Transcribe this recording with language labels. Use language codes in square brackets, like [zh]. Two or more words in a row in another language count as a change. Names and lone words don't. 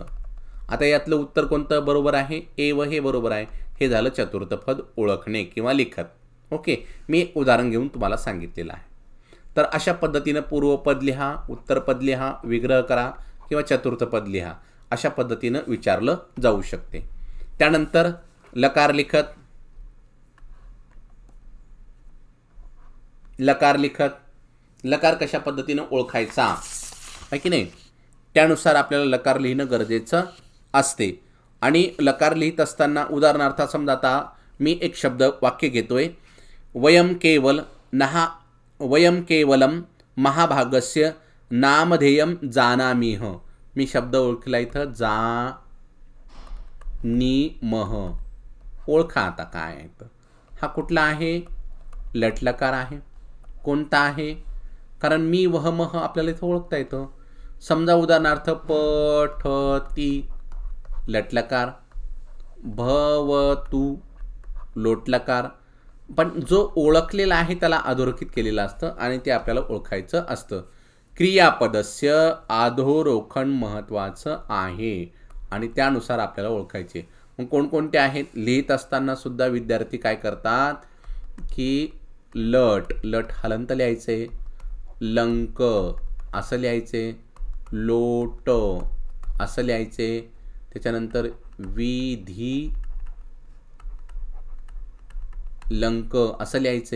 [mr] आता यातलं उत्तर कोणतं बरोबर आहे, एव हे बरोबर आहे. हे झालं चतुर्थ पद ओळखणे किंवा लिखत. ओके, मी एक उदाहरण घेऊन तुम्हाला सांगितलेलं आहे. तर अशा पद्धतीनं पूर्वपद लिहा, उत्तरपद लिहा, विग्रह करा किंवा चतुर्थ पद लिहा, अशा पद्धतीनं विचारलं जाऊ शकते. त्यानंतर लकार लिखत. लकार लिखत, लकार कशा पद्धतीनं ओळखायचा आहे की नाही, त्यानुसार आपल्याला लकार लिहिणं गरजेचं असते. आणि लकार लिहित असताना उदाहरणार्थ समजा आता मी एक शब्द वाक्य घेतोय, [sa] वयम केवलम महाभागस्य नामधेयम जानामीह. [mr] मी शब्द ओळखला इथं, जा नी मह. ओळखा आता काय आहे. हा कुठला आहे, लटलकार आहे. कोणता आहे, कारण मी वह मह आपल्याला इथं ओळखता येतं. समजा उदाहरणार्थ पठती लटलकार, भवतु लोटलकार. पण जो ओळखलेला आहे त्याला अधोरेखित केलेलं असतं आणि ते आपल्याला ओळखायचं असतं. क्रियापदस्य अधोरेखन महत्त्वाचं आहे आणि त्यानुसार आपल्याला ओळखायचे. मग कोणकोणते आहेत, लिहित असताना सुद्धा विद्यार्थी काय करतात की लट हलंत लिहायचे, लंक असं लिहायचे, लोट असं लिहायचे, त्याच्यानंतर विधी लंक असं लिहायचे.